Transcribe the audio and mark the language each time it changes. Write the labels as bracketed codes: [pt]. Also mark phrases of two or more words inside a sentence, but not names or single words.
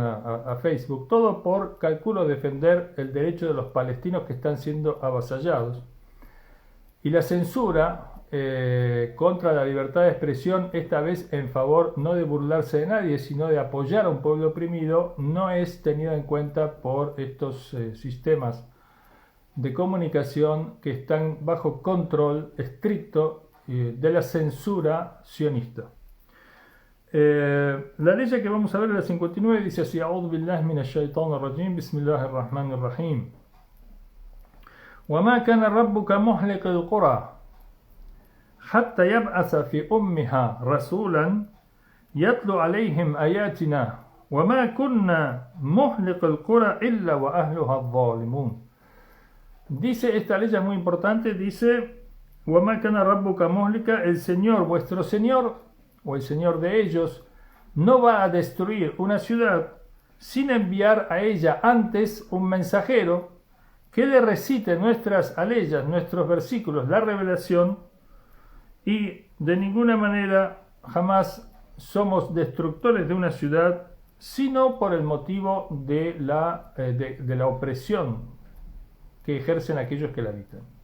[es] a Facebook, todo por, calculo, defender el derecho de los palestinos que están siendo avasallados, y la censura contra la libertad de expresión, esta vez en favor no de burlarse de nadie, sino de apoyar a un pueblo oprimido, no es tenida en cuenta por estos sistemas de comunicación que están bajo control estricto de la censura sionista. La ley que vamos a ver, la 59, dice así: [ar] أعوذ بالله من الشيطان الرجيم، بسم الله الرحمن الرحيم. وما كان ربك مهلك القرى حتى يبعث في أمها رسولا يتلو عليهم آياتنا وما كنا مهلكي القرى إلا وأهلها ظالمون. [es] Dice, esta ley es muy importante, dice: [ar] وَمَا كَانَ رَبُّكَ مُهْلِكَ, [es] el Señor, vuestro Señor, o el Señor de ellos, no va a destruir una ciudad sin enviar a ella antes un mensajero que le recite nuestras aleyas, nuestros versículos, la revelación, y de ninguna manera jamás somos destructores de una ciudad, sino por el motivo de la opresión que ejercen aquellos que la habitan.